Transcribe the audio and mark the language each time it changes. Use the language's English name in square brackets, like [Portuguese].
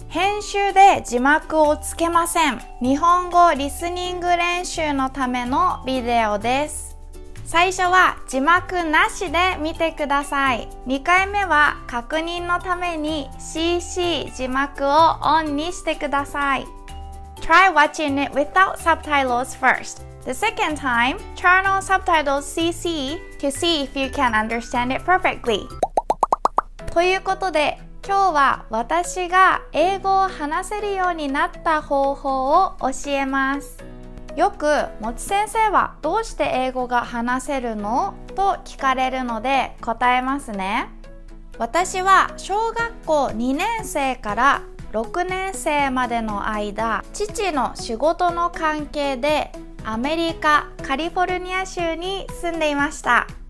[Japanese] 編集で字幕をつけません。日本語リスニング練習のためのビデオです。最初は字幕なしで見てください。 2回目は確認のために CC 字幕をオンにしてください。 [English] Try watching it without subtitles first.The second time, turn on subtitles CC to see if you can understand it perfectly. [Japanese] ということで、今日は私が英語を話せるようになった方法を教えます。よく、もち先生はどうして英語が話せるの？と聞かれるので答えますね。私は小学校2年生から6年生までの間、父の仕事の関係でアメリカ・カリフォルニア州に住んでいました。